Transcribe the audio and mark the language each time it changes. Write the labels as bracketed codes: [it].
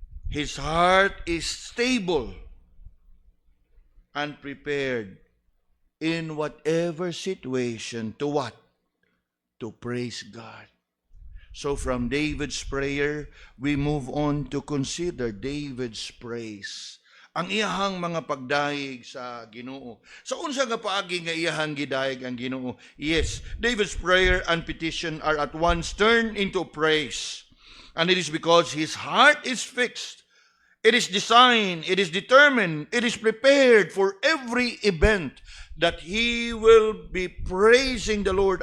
[en] His heart is stable and prepared in whatever situation to what? To praise God. So from David's prayer, we move on to consider David's praise. [ceb] Ang iyahang mga pagdayeg sa Ginoo. Sa unsa nga paagi nga iyahang gidayeg ang Ginoo? [en] Yes, David's prayer and petition are at once turned into praise. And it is because his heart is fixed. It is designed, it is determined, it is prepared for every event that he will be praising the Lord.